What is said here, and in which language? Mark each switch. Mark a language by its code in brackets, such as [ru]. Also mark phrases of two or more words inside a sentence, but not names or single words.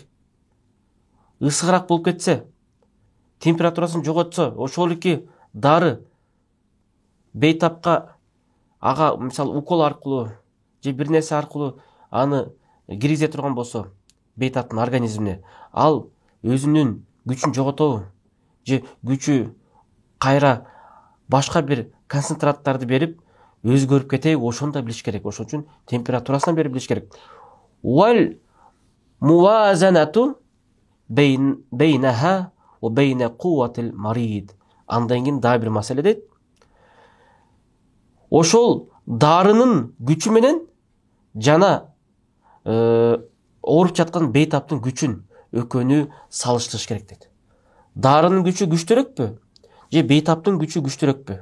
[ky] Ысыгыраак болуп кетсе, температурасын жоготсо, ошолики дары бейтапка ага мисалы укол аркылуу же бир нерсе аркылуу аны киргизе турган болсо бейтаптын организмине, ал өзүнүн күчүн жоготобу? Же күчү кайра башка бир концентраттарды берип өзгөрүп кетеби? Ошону да билиш керек. Ошон үчүн температурасын берип билиш керек. [ar] والموازنة بينها وبين قوة المريض. [ky] Андан кийин дагы бир маселе дейт. Ошол дарынын күчү менен жана ооруп жаткан бейтаптын күчүн экөөнү салыштырыш керек дейт. Дарынын күчү күчтүүрөкпү? Же бейтаптын күчү күчтүүрөкпү?